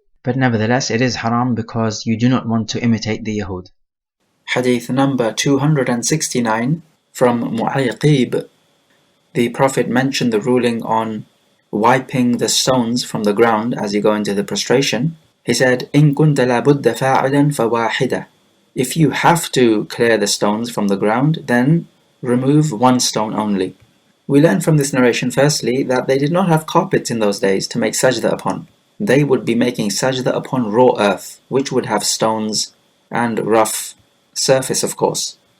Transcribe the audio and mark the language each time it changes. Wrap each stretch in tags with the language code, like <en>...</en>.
<en>But nevertheless it is haram because you do not want to imitate the Yahud. Hadith number 269 from Mu'ayqib. The Prophet mentioned the ruling on wiping the stones from the ground as you go into the prostration. He said,</en> <ar>إِن كُنْتَ لَا بُدَّ فَاعِلًا فَوَاحِدًا.</ar> <en>If you have to clear the stones from the ground, then remove one stone only. We learn from this narration firstly that they did not have carpets in those days to make sajda upon. They would be making sajda upon raw earth, which would have stones and rough surface, of course.</en>